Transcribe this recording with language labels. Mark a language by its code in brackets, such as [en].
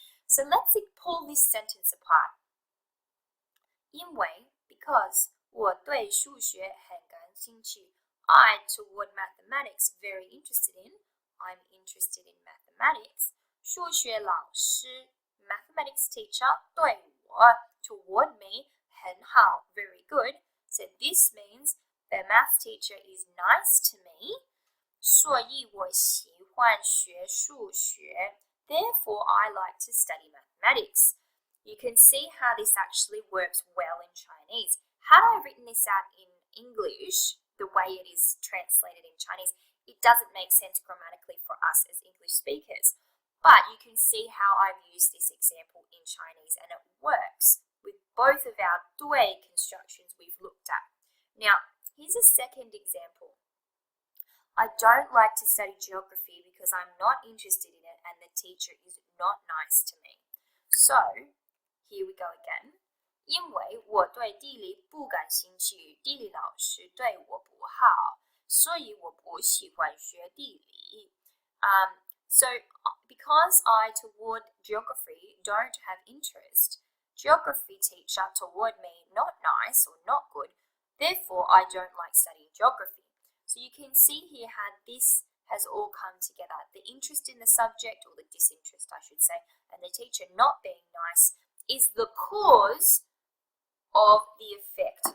[en] So let's pull this sentence apart. [zh] 因为 [en] because [zh] 我对数学很感兴趣. [en] I toward mathematics very interested in. I'm interested in mathematics. [zh] 数学老师 [en] mathematics teacher [zh] 对我 [en] toward me [zh] 很好 [en] very good. So this means the math teacher is nice to me. [zh] 所以我喜欢学数学. [en] Therefore, I like to study mathematics. You can see how this actually works well in Chinese. Had I written this out in English, the way it is translated in Chinese, it doesn't make sense grammatically for us as English speakers. But you can see how I've used this example in Chinese and it works with both of our 对 constructions we've looked at. Now, here's a second example. I don't like to study geography because I'm not interested in it and the teacher is not nice to me. So, here we go again. [zh] 因为我对地理不感兴趣，地理老师对我不好，所以我不喜欢学地理。 [en] So, because I toward geography don't have interest, geography teacher toward me not nice or not good, therefore I don't like studying geography. So you can see here how this has all come together. The interest in the subject, or the disinterest I should say, and the teacher not being nice is the cause of the effect.